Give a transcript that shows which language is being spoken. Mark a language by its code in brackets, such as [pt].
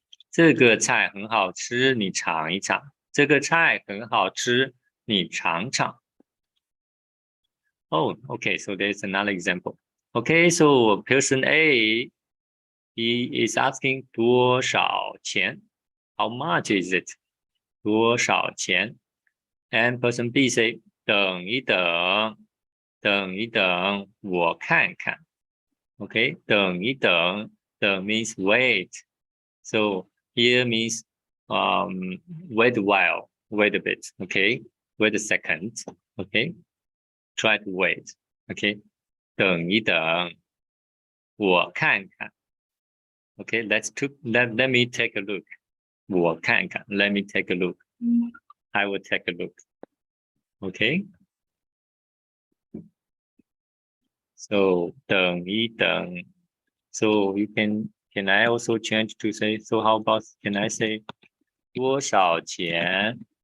[zh] 这个菜很好吃，你尝一尝. 这个菜很好吃，你尝尝. [en] Oh, okay. So there's another example. Okay, so person A, he is asking [zh] 多少钱? [en] How much is it? [zh] 多少钱? And person B say 等一等，等一等，我看看。 [en] Okay, [zh] 等一等， [en] 等 means wait. So here means wait a while, wait a bit. Okay, wait a second. Okay, try to wait. [zh] Okay, 等一等，我看看。 [en] Okay, let me take a look. [zh] 我看看 [en] let me take a look. I will take a look. Okay. [zh] So 等一等. [en] So you can I also change to say, so how about can I say [zh] 多少钱?